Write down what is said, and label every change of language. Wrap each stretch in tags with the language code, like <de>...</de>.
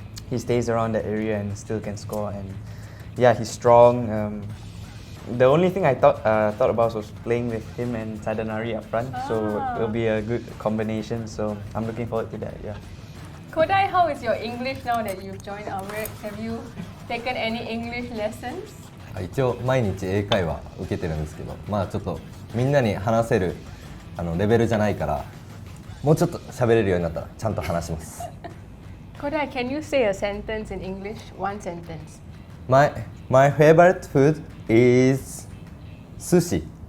<en>He stays around that area and still can score. And yeah, he's strong. The only thing I thought about was playing with him and Sadanari up front. So it'll be a good combination. So I'm looking forward to that. Yeah. Kodai, how is your English now that you've joined Albirex? Have you taken any English lessons?</en> <ja>一応毎日英会話受けてるんですけど、ちょっとみんなに話せるレベルじゃないから、もうちょっと喋れるようになったらちゃんと話します。</ja> <en>Kodai, can you say a sentence in English? One sentence. My favorite food is sushi.</en>